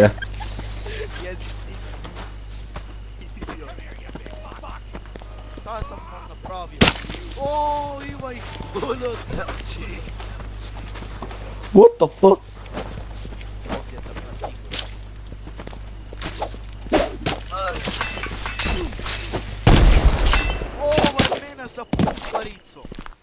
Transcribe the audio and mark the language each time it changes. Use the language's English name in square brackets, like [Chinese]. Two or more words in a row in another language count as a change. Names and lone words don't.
[Bosnian] jesi ti. Šta sam vam napravio? O, ima ih puno, znači. [English] What the fuck? [Bosnian] Ovdje sam na sigurno. Ovo je mene sa pumparicom.